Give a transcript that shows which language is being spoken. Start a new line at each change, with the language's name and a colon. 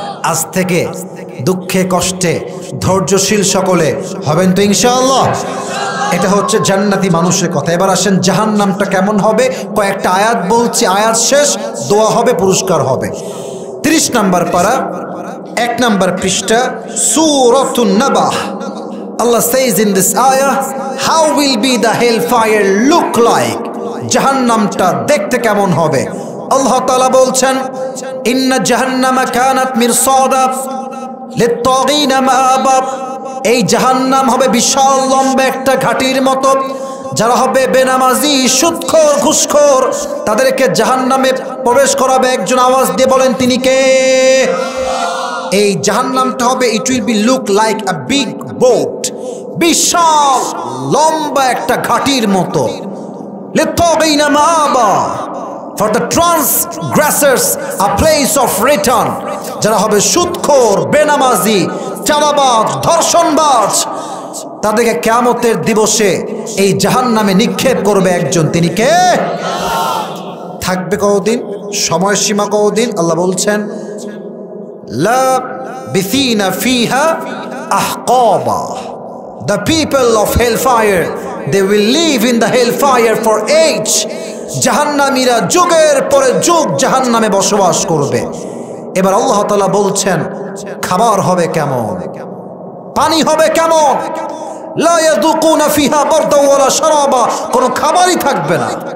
Bangla: আজ থেকে দুঃখে কষ্টে ধৈর্যশীল সকলে হবেন তো ইনশাআল্লাহ। এটা হচ্ছে জান্নাতি মানুষের কথা। এবার আসেন জাহান্নামটা কেমন হবে, কয়েকটা আয়াত বলছি, আয়াত শেষ দোয়া হবে, পুরস্কার হবে। 30 নম্বর পারা 1 নম্বর পৃষ্ঠা সূরাতুন নাবাহ।
English: Allah says in this ayah, how will be the hellfire look like?
Bangla: জাহান্নামটা দেখতে কেমন হবে? আল্লাহ তাআলা বলছেন
Arabic: ইন্না জাহান্নামা কানাত মিরসাদা লিত-তাগিনা মাআবা।
Bangla: এই জাহান্নাম হবে বিশাল লম্বা একটা ঘাটির মতো। যারা হবে বেনামাজি, সুদখোর, ঘুষখোর, তাদেরকে জাহান্নামে প্রবেশ করাবে একজন। আওয়াজ দিয়ে বলেন তিনি কে? এই জাহান্নামটা হবে,
English: it will be look like a big boat,
Bangla: বিশাল লম্বা একটা ঘাটির মতো।
Arabic: লিত-তাগিনা মাআবা,
English: for the transgressors a place of return।
Bangla: যারা হবে সুদখোর, বেনামাজি, চাঁদাবাজ, ধর্ষণবাজ, তাদেরকে কিয়ামতের দিবসে এই জাহান্নামে নিক্ষেপ করবে একজন। তিনি কে? থাকবে কতদিন, সময়সীমা কতদিন? আল্লাহ বলছেন
Arabic: লা বিসিনা ফিহা আহকাবা,
English: the people of hellfire, they will live in the hellfire for age.
Bangla: জাহান্নামীরা যুগের পরে যুগ জাহান্নামে বসবাস করবে। এবার আল্লাহ তাআলা বলছেন খাবার হবে কেমন, পানি হবে কেমন?
Arabic: লা ইয়াযুকুনা ফিহা বারদাও ওয়ালা শারাবা,
Bangla: কোনো খাবারই থাকবে না।